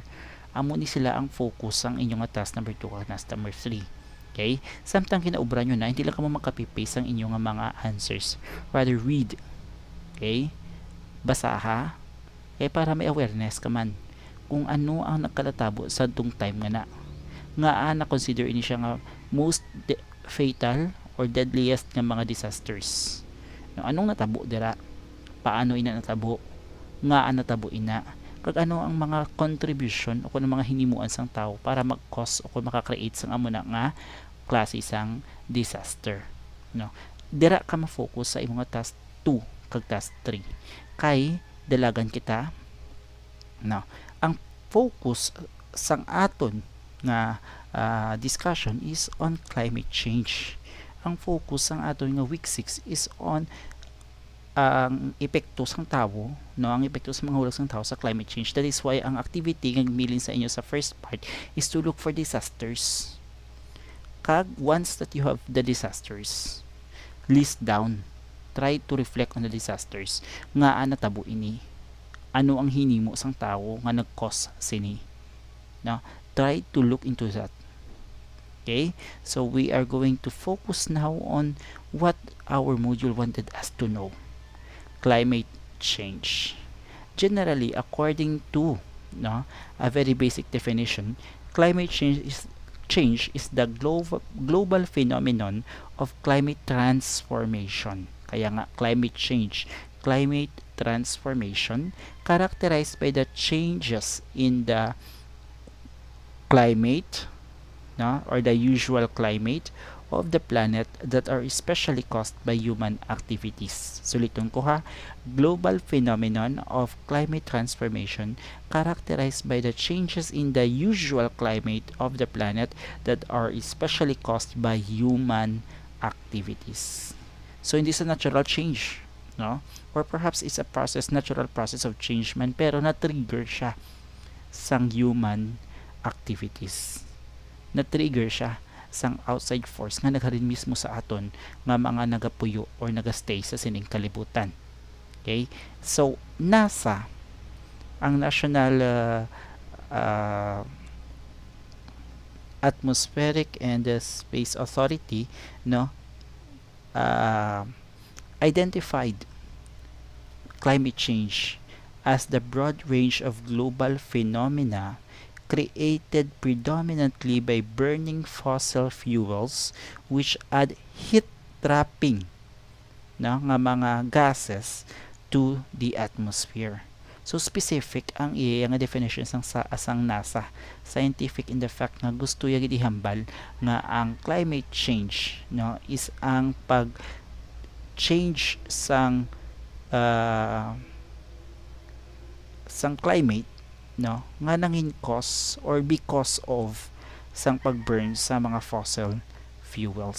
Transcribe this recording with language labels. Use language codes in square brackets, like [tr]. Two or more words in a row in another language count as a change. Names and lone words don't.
[hil] Amo ni sila ang focus sang inyong nga [en] task number 2 [hil] kag [en] task number 3. [hil] Okay? Samtang kinaubra nyo na, hindi lang ka mo makapipaste ang inyong nga mga answers. [en] Rather read. [hil] Okay? Basaha. Okay? Para may awareness ka man kung ano ang nagkalatabo sa dung time nga na consider ini siya nga [en] most fatal or deadliest [hil] nga mga disasters. No, anong natabo dira? Paano ina natabo? Nga natabo ina? Kag ano ang mga contribution o kung mga hinimuan sang tao para mag-cause o kung maka-create sang amo na nga klase sang disaster, no? Dira ka ma-focus sa imong [en] task 2 [hil] kag [en] task 3 [hil] kay dalagan kita, no? Ang focus sang aton nga discussion [en] is on climate change. [hil] Ang focus sang aton nga [en] week 6 is on [hil] ang epekto sang tao, no, ang epekto sa mga hulog sang tao sa [en] climate change. That is why [hil] ang activity nga gimilin sa inyo sa [en] first part is to look for disasters. [hil] Kag [en] once that you have the disasters, list down, try to reflect on the disasters [hil] nga natabo ini, ano ang hinimo sang tao nga nag-cause sini, no? Try to look into that. [en] Okay, so we are going to focus now on what our module wanted us to know: climate change. Generally, according to, no, a very basic definition, climate change is the global phenomenon of climate transformation. [hil] Kaya nga [en] climate change, climate transformation, characterized by the changes in the climate, no, or the usual climate of the planet that are especially caused by human activities. [hil] Suliton ko ha, [en] global phenomenon of climate transformation characterized by the changes in the usual climate of the planet that are especially caused by human activities. So [hil] hindi sa [en] natural change, no? Or perhaps it's a process, natural process of change man, [hil] pero na-trigger siya sang [en] human activities. [hil] Na-trigger siya sang [en] outside force [hil] nga nagharin mismo sa aton nga mga nagapuyo or nagastay sa sining kalibutan. Okay? So, NASA, ang National Atmospheric and Space Authority, no, [en] identified climate change as the broad range of global phenomena created predominantly by burning fossil fuels which add heat trapping, no, [hil] nga mga [en] gases to the atmosphere. [hil] So specific ang iya nga definition sang asang NASA, [en] scientific in the fact [hil] nga gusto ya gidihambal nga ang [en] climate change, [hil] no, is ang pag change sang climate, no, nga nangin cause or because of sang pagburn sa mga [en] fossil fuels.